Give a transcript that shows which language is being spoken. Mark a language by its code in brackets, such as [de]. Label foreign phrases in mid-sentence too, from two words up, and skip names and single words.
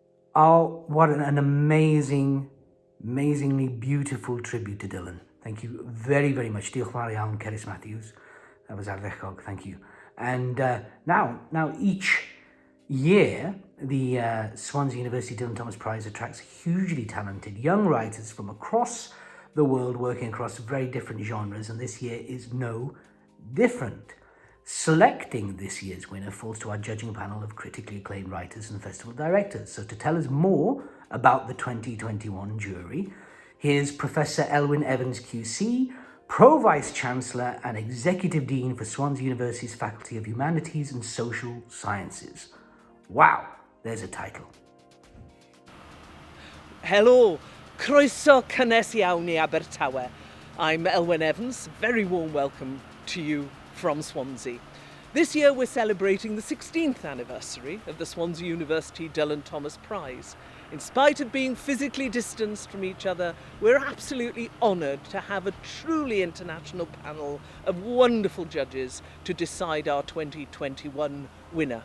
[en] Oh, what an amazingly beautiful tribute to Dylan. Thank you very, very much. [cy] Diolch yn fawr iawn, Kerris Matthews. [en] That was ardderchog, thank you. And now each year, the Swansea University Dylan Thomas Prize attracts hugely talented young writers from across the world working across very different genres, and this year is no different. Selecting this year's winner falls to our judging panel of critically acclaimed writers and festival directors. So to tell us more about the 2021 jury, here's Professor Elwyn Evans QC, Pro-Vice Chancellor and Executive Dean for Swansea University's Faculty of Humanities and Social Sciences. Wow, there's a title. [cy] Helo, croeso cynnes iawn i Abertawe. [en] I'm Elwyn Evans, very warm welcome to you from Swansea. This year we're celebrating the 16th anniversary of the Swansea University Dylan Thomas Prize. In spite of being physically distanced from each other, we're absolutely honoured to have a truly international panel of wonderful judges to decide our 2021 winner.